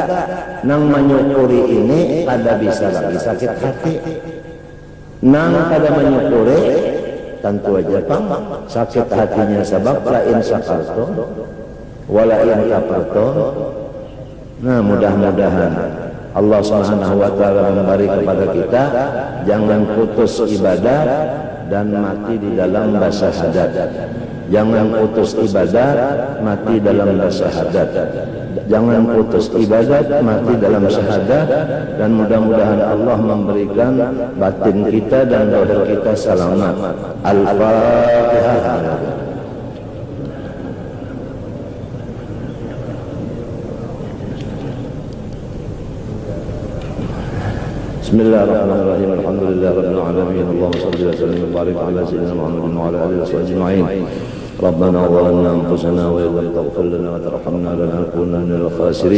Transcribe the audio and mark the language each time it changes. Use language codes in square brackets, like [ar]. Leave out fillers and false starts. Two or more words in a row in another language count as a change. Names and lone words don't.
[bjn] Nang menyukuri ini kada bisa lagi sakit hati. Nang kada menyukuri tentu aja sakit hatinya, sebab [ar] lain sakarto walain kafarto. [id] Nah mudah-mudahan [ar] Allah Subhanahu wa Ta'ala [id] memberi kepada kita jangan putus ibadah dan mati di dalam syahadat. Jangan putus ibadah mati dalam syahadat. Jangan putus ibadat mati dalam syahadat. Dan mudah-mudahan Allah memberikan batin kita dan doa kita selamat. [ar] Al-Fatihah. Bismillahirrahmanirrahim. Alhamdulillahirabbil alamin. Allahumma shalli wa sallim wa barik ala sayyidina Muhammadin wa ala alihi wa sahbihi ajma'in. ربنا ظلمنا أنفسنا وإن لم تغفر لنا وترحمنا لنكونن من الخاسرين.